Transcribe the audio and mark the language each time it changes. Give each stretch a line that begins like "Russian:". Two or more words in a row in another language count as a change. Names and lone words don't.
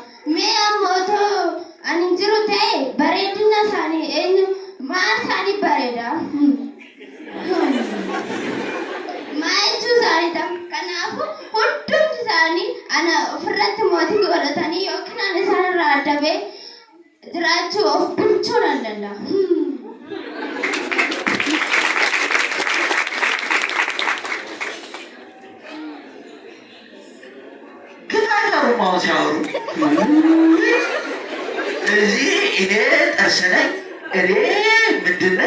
Oromo: Mee ammoo ani jiru ta'e bareedina isaanii eenyu maal isaanii bareeda? Maal jechuu isaanii ta'a. Kanaafuu hundumti isaanii ana ofirratti mootii godhatanii yookiin ani isaanirraa adda ba'ee jiraachuu of bulchuu nan danda'a.
Amharic: ማውስ ያወሩ እዚህ እኔ ጥርስ ነኝ እኔ ምንድን ነኝ